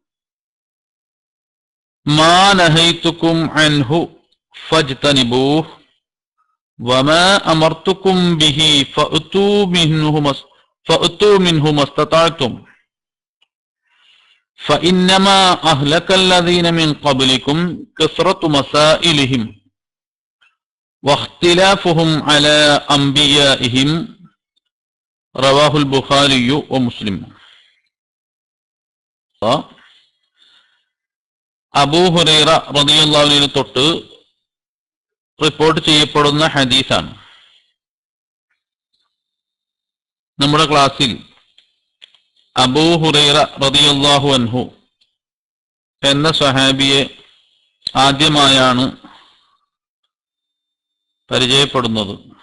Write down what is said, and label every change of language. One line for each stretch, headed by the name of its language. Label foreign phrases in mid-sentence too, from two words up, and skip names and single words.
Arabic: ما نهيتكم عنه فاجتنبوه وما أمرتكم به فأتوا منه ما استطعتم فإنما أهلك الذين من قبلكم كثرة مسائلهم واختلافهم على أنبيائهم رواه البخاري ومسلم.
Malayalam: അബൂ ഹുറൈറ
Arabic: رضي الله عنه
Malayalam: തൊട്ട് റിപ്പോർട്ട് ചെയ്യപ്പെടുന്ന ഹദീസാണ്. നമ്മുടെ ക്ലാസ്സിൽ അബൂ ഹുറൈറ
Arabic: رضي الله عنه
Malayalam: എന്ന സ്വഹാബിയെ ആദ്യമായാണ് പരിചയപ്പെടുന്നത്.